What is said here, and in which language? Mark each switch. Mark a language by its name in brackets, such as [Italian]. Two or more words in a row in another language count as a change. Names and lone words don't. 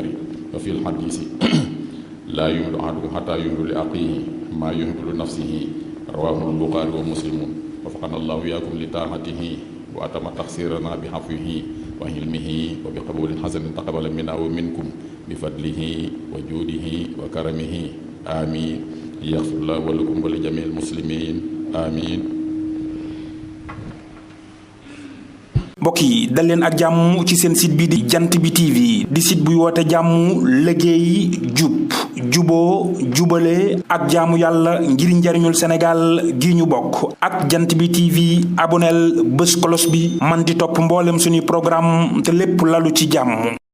[Arabic] وفي الحديث لا يؤمن أحدكم حتى يحب لأخيه ما يحب لنفسه رواه البخاري ومسلم. وفقنا الله إياكم لطاعته وأتم تقصيرنا بعفوه وحلمه وبقبول حسن تقبل منا ومنكم بفضله وجوده وكرمه آمين. يغفر الله ولكم ولجميع المسلمين آمين. [Wolof] mbokk yi dal leen ak jàmm ci seen site bi di jant bi TV di site buy woote jàmm liggéey jub juboo jubale ak jaamu yàlla ngir njariñul Sénégal gi ñu bokk. ak jant bi TV aboneel bés kolos bi man di topp mboolem suñuy programme te lépp lalu ci jàmm.